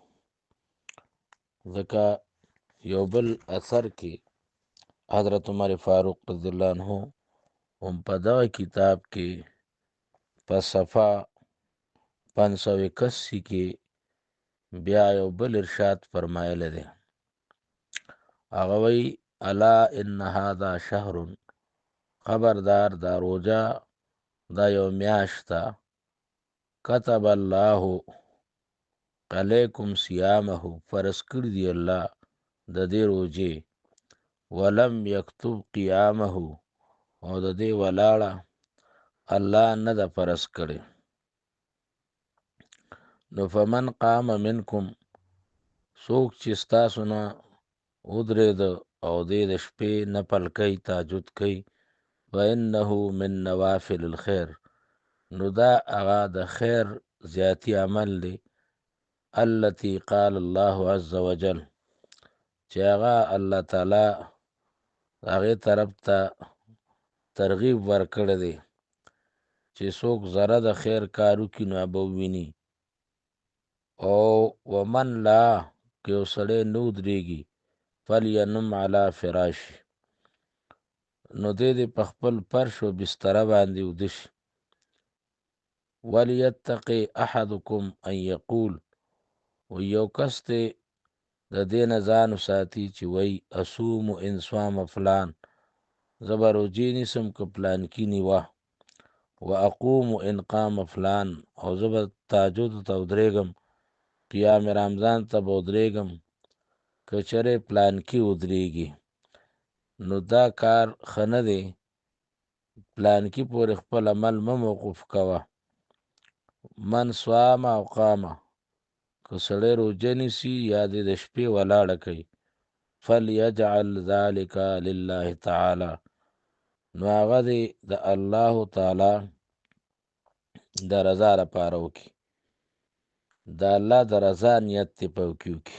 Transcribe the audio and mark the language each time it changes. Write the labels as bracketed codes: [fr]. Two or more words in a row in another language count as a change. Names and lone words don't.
[ps] ځکه یو بل اثر کې حضرت عمر فاروق رضی الله عنه هم په دغه کتاب کې په صفحه 581 کې بیا یو بل ارشاد فرمایلی دی. هغه وی: [ar] الا ان هذا شهر، [ps] خبردار دا روزه دا یو میاشت ده، [ar] کتب الله علیکم صیامه، [ps] فرض کړی دی الله د دې روزې، [ar] ولم یکتب قیامه، [ps] او د دې ولاړه الله نه ده فرض کړی. نو [ar] فمن قام منکم، [ps] څوک چې ستاسو نه ودرېده او دې د شپې نفل کوي، تهجد کوي، [ar] فانه من نوافل الخیر، [ps] نو دا هغه د خیر زیاتی عمل دی، [ar] التي قال الله عز وجل، [ps] چې هغه الله تعالی هغې طرف ته ترغیب ورکړی دی چې څوک ذره د خیر کار وکړي نو هغه به وویني. او [ar] ومن لا، [ps] که یو سړی نه ودرېږي، [ar] فلینم علی فراش، [ps] نو دې دې په خپل فرش و بستره باندې ویده شي. [ar] ولیتقي احدکم ان یقول، [ps] و یو کس دی د دې نه ځان وساتي چې وی [ar] اصوم ان صام فلان، [ps] زه به روژې نیسم که پلانکي نیوه، [ar] و اقوم ان قام فلان، [ps] او زه به تهجدو ته ودرېږم، قیام رمضان ته به ودرېږم که چېرې پلانکي ودرېږي. نو دا کار ښه نه دی، پلانکي پورې خپل عمل مه موقوف کوه. [ar] من صام او قامه، [ps] که سړی روژه نیسي یا دې د شپې ولاړه کوي، [ar] فلیجعل ذلک لله تعالی، [ps] نو هغه دې د الله تعالی د رضا لپاره وکړي، د الله د رضا نیت دې په کې وکړي.